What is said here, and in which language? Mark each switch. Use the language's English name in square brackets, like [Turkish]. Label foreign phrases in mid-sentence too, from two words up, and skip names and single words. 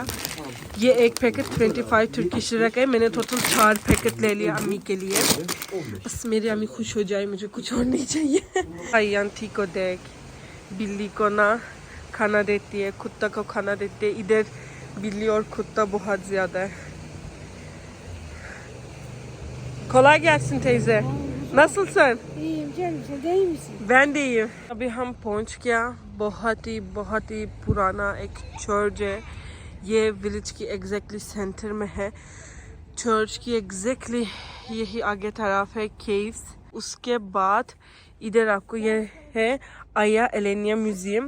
[Hindi] ये एक पैकेट 25 [English] Turkish lira [Hindi] का है। मैंने टोटल 4 पैकेट ले लिया अम्मी के लिए। बस मेरी अम्मी खुश हो जाए, मुझे कुछ और नहीं चाहिए। आयांती को देख, बिल्ली को ना खाना देती है, कुत्ता को खाना देती है। इधर बिल्ली और कुत्ता बहुत ज़्यादा है। [Turkish] Kolay gelsin teyze. Nasılsın? İyiyim canım, sen de iyi misin? Ben de iyiyim। [Hindi] अभी हम पहुंच गया। बहुत ही पुराना एक चर्च है। ये विलेज की [English] exactly center [Hindi] में है। चर्च की एग्जैक्टली यही आगे तरफ है केव्स। उसके बाद इधर आपको ये है आया एलेनिया म्यूजियम।